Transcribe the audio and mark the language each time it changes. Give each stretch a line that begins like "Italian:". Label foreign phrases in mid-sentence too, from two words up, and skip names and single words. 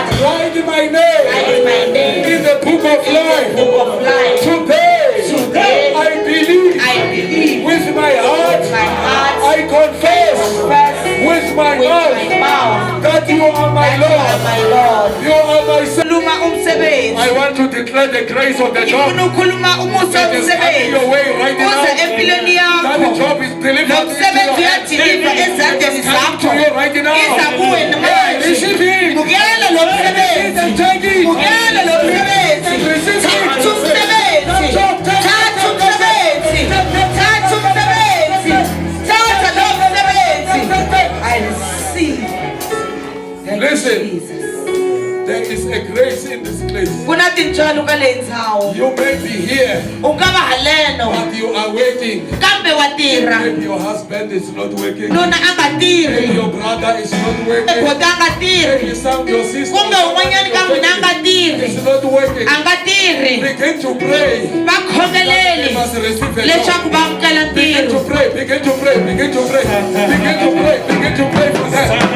English: Write my name write my name in the book of in the life. book of life Today, I believe I believe with my heart. with my heart I confess confess with my with mouth my mouth that you are my that you are Lord. my Lord You are my Savior.
Zulu: khuluma umsebenzi
English: I want to declare the grace of the
Zulu: ngifuna
English: job
Zulu: ukukhuluma umusa
English: that is coming
Zulu: womsebenzi
English: your way right
Zulu: uze
English: now.
Zulu: empilweni
English: That
Zulu: yakho
English: job is delivered
Zulu: lo
English: into
Zulu: msebenzi
English: your hands.
Zulu: uyadiliva ezandleni
English: It's coming to
Zulu: zakho
English: you right now.
Zulu: iza kuwe
English: Hey,
Zulu: manje
English: receive it.
Zulu: mukela lo msebenzi
English: And take it.
Zulu: mukela lo msebenzi
English: Receive it.
Zulu: thatha umsebenzi thatha umsebenzi thatha umsebenzi thatha lo msebenzi
English: I receive Thank you, Listen. Jesus. There is a grace in this place.
Tsonga: kuna tintswalo ka leyi ndhawu
English: You may be here,
Tsonga: u nga va haleno
English: but you are waiting.
Tsonga: kambe wa tirha
English: Maybe your husband is not working.
Tsonga: nuna a nga
English: Maybe
Tsonga: tirhi
English: your brother is not working.
Tsonga: ekota a nga tirhi
English: Maybe some your sister
Tsonga: kumbe un'wanyani ka n'wina a nga tirhi
English: is not working.
Tsonga: a nga tirhi
English: Begin to pray.
Tsonga: va khongeleli
English: You must receive a job.
Tsonga: leswaku va amukela
English: Begin to
Tsonga: ntirho
English: pray, begin to pray, begin to pray, begin to pray, begin to pray for that.